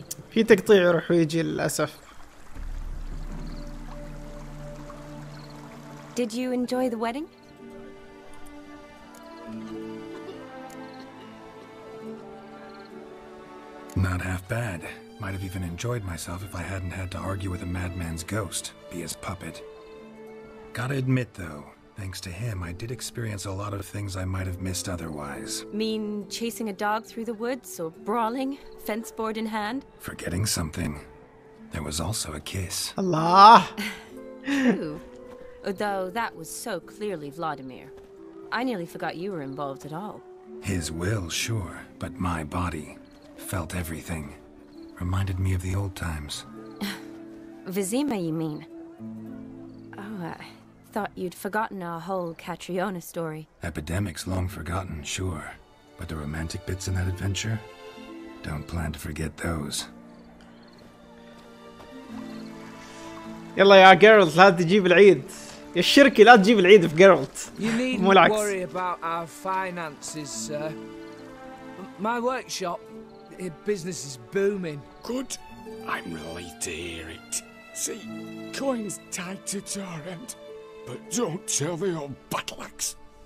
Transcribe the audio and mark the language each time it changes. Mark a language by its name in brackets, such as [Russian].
[Arabic] في تقطيع يروح ويجي للأسف. [English] Did you enjoy the wedding? Not half bad. Might have even enjoyed myself if I hadn't had to argue with a madman's ghost, be his puppet. Gotta admit, though, thanks to him, I did experience a lot of things I might have missed otherwise. Mean chasing a dog through the woods or brawling, fence board in hand? Forgetting something. There was also a kiss. Allah! True. Though that was so clearly Vladimir. I nearly forgot you were involved at all. His will, sure, but my body felt everything. Reminded me of the old times. Vizima, you mean? Oh, I thought you'd forgotten our whole Catriona story. Epidemics long forgotten, sure. But the romantic bits in that adventure? Don't plan to forget those. [Arabic] يلا يا جيرلت لا تجيب العيد. يا الشركي لا تجيب العيد في جيرلت. [English] You needn't worry about our finances, sir. My workshop, business is booming. Good. I'm relieved to hear it. See, coin's tied to Torrent, but don't tell the old battleaxe.